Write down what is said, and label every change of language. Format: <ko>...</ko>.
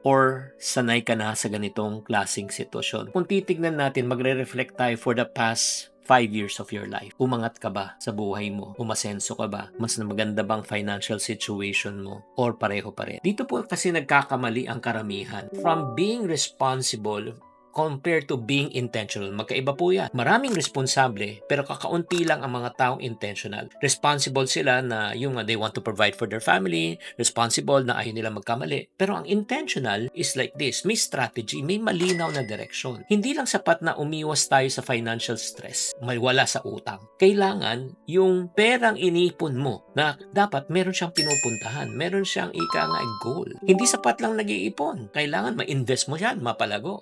<tl>Or sanay ka na sa ganitong klaseng sitwasyon? Kung titignan natin, magre-reflect tayo for the past 5 years of your life. Umangat ka ba sa buhay mo? Umasenso ka ba? Mas na maganda bang financial situation mo? Or pareho pa rin? Dito po kasi nagkakamali ang karamihan.</tl> <en>From being responsible compared to being intentional. Magkaiba po yan.</en> <tl>Maraming responsable, pero kakaunti lang ang mga taong intentional.</tl> <en>Responsible sila na yung they want to provide for their family, responsible na ayaw nila magkamali. Pero ang intentional is like this.</en> <tl>May strategy, may malinaw na direksyon. Hindi lang sapat na umiwas tayo sa financial stress, may wala sa utang. Kailangan yung perang inipon mo na dapat meron siyang pinupuntahan, meron siyang goal. Hindi sapat lang nag-iipon. Kailangan ma-invest mo yan, mapalago.</tl>